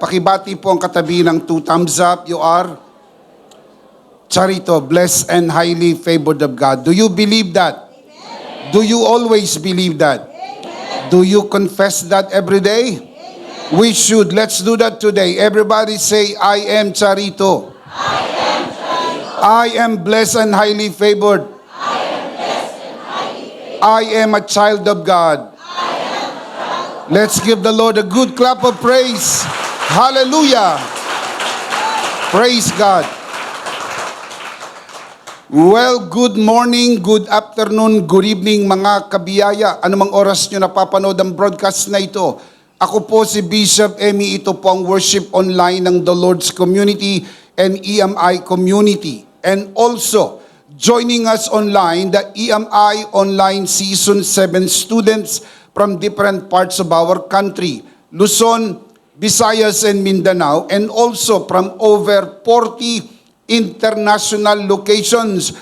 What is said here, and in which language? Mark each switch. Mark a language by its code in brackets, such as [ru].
[tl] Pakibati po ang katabi ng 2 thumbs up. [en] You are Charito, blessed and highly favored of God. Do you believe that? Amen. Do you always believe that? Amen. Do you confess that every day? Amen. We should. Let's do that today. Everybody say, I am Charito. I am Charito. I am blessed and highly favored. I am blessed and highly favored. I am a child of God. Let's give the Lord a good clap of praise. Hallelujah. Praise God. Well, good morning, good afternoon, good evening [tl] mga kabiyaya. Anumang oras nyo napapanood ang broadcast na ito. Ako po si Bishop Emmy. Ito po ang worship online ng The Lord's Community and EMI Community. [en] And also, joining us online, the EMI Online Season 7 students from different parts of our country, Luzon, Visayas, and Mindanao, and also from over 40 international locations.